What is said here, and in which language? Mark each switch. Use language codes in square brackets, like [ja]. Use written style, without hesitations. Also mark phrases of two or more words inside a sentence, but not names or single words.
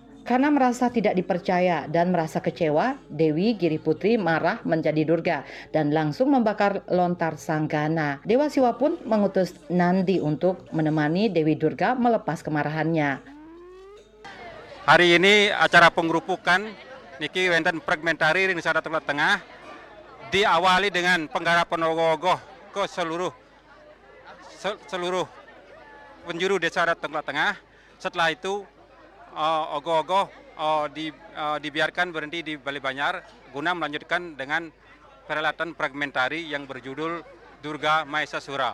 [id] Karena merasa tidak dipercaya dan merasa kecewa, Dewi Giriputri marah menjadi Durga dan langsung membakar lontar Sanggana. Dewa Siwa pun mengutus Nandi untuk menemani Dewi Durga melepas kemarahannya. Hari ini acara penggerupukan [ban] niki wonten fragmentari ring [id] Desa Tengkulak Tengah diawali dengan penggarapan ogoh-ogoh ke seluruh penjuru Desa Tengkulak Tengah. Setelah itu ogoh-ogoh dibiarkan berhenti di Bali Banyar guna melanjutkan dengan perhelatan fragmentari yang berjudul Durga Mahesasura.